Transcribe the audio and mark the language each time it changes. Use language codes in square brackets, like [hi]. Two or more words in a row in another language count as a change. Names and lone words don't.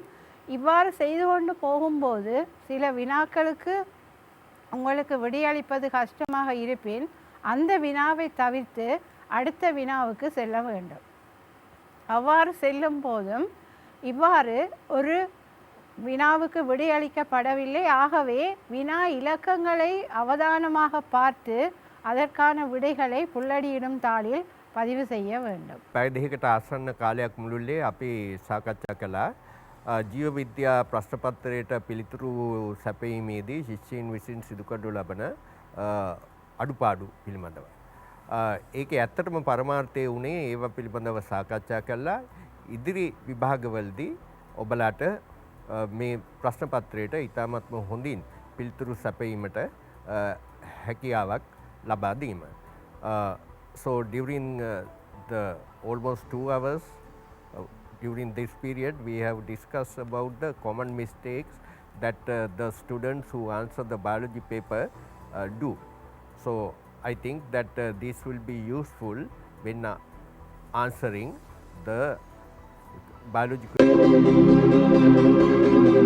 [ta] இவ்வாறு செய்து கொண்டு போகும்போது சில வினாக்களுக்கு உங்களுக்கு விடையளிப்பது கஷ்டமாக இருப்பின் அந்த வினாவை தவிர்த்து அடுத்த வினாவுக்கு செல்ல வேண்டும். அவ்வாறு செல்லும் போதும் இவ்வாறு ஒரு வினாவுக்கு விடையளிக்கப்படவில்லை, ஆகவே வினா இலக்கங்களை அவதானமாக பார்த்து அதற்கான விடைகளை புல்லடியிடும் தாளில் பதிவு செய்ய வேண்டும். [si] පැය දෙකකට ආසන්න කාලයක් මුළුල්ලේ අපි සාකච්ඡා කළා ජීව විද්‍යා ප්‍රශ්න පත්‍රයට පිළිතුරු සැපීමේදී ශිෂ්‍යයින් විසින් සිදු කරනු ලබන අඩුපාඩු පිළිබඳව. ඒක ඇත්තටම පරමාර්ථය වුණේ ඒව පිළිබඳව සාකච්ඡා කළා. ඉදිරි විභාගවලදී ඔබලාට මේ ප්‍රශ්න පත්‍රයට ඉතාමත්ම හොඳින් පිළිතුරු සැපීමට හැකියාවක් ලබා දීම. [en] So during the almost 2 hours during this period we have discussed about the common mistakes that the students who answer the biology paper do. So I think that this will be useful when answering the biology question.